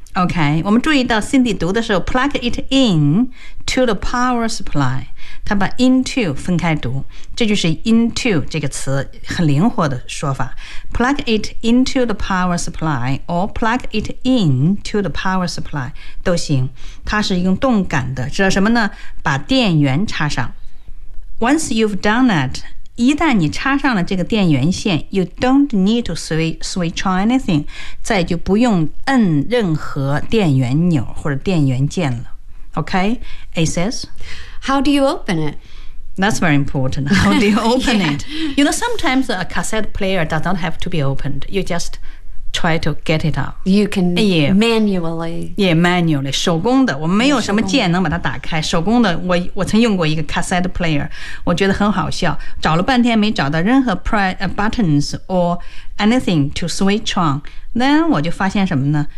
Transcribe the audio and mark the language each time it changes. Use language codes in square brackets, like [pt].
[en] Okay, [zh] 我们注意到 Cindy 读的时候 [en] plug it in to the power supply. [zh] 她把 into 分开读，这就是 into 这个词很灵活的说法。 [en] Plug it into the power supply or plug it in to the power supply [zh] 都行。它是用动感的，知道什么呢？把电源插上。 [en] Once you've done that, [zh] 一旦你插上了这个电源线 [en] you don't need to switch on anything. [zh] 再就不用摁任何电源钮或者电源键了。 [en] Okay, A says. How do you open it? That's very important. How do you open 、yeah. it? You know, sometimes a cassette player does not have to be opened. You just try to get it out. You can manually. Yeah, manually. [zh] 手工的，我没有什么键能把它打开。手工的，我曾用过一个 [en] cassette player. [zh] 我觉得很好笑，找了半天没找到任何 [en] buttons or anything to switch on. [zh] Then 我就发现什么呢？